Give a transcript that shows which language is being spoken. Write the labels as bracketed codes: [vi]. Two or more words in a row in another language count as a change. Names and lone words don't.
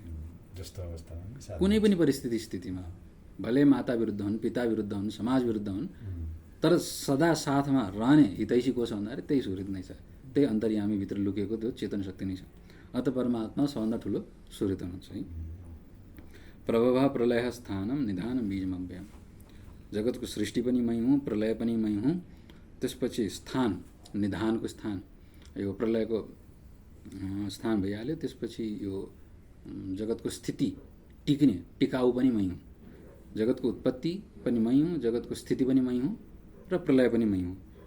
[ne] जस्तो अवस्थामा कुनै पनि स्थितिमा भले माता विरुद्ध हुन्, पिता विरुद्ध हुन्, समाज विरुद्ध हुन्, तर सदा साथमा रहने हितैषी को छ भन्दाखेरि त्यही सुहृद नै छ। त्यही अन्तर्यामीभित्र लुकेको त्यो चेतन शक्ति नै छ। अत परमात्मा सबभन्दा ठुलो सुहृद हुनुहुन्छ है। [sa] प्रभव प्रलय स्थानम निधानम बीजमव्ययम। [ne] जगतको सृष्टि पनि मै हुँ, प्रलय पनि मै हुँ। त्यसपछि स्थान, निधानको स्थान, यो प्रलयको स्थान भइहाल्यो। त्यसपछि यो जगतको स्थिति टिक्ने टिकाउ पनि मै हुँ। जगतको उत्पत्ति पनि मै हुँ, जगतको स्थिति पनि मै हुँ र प्रलय पनि मै हुँ।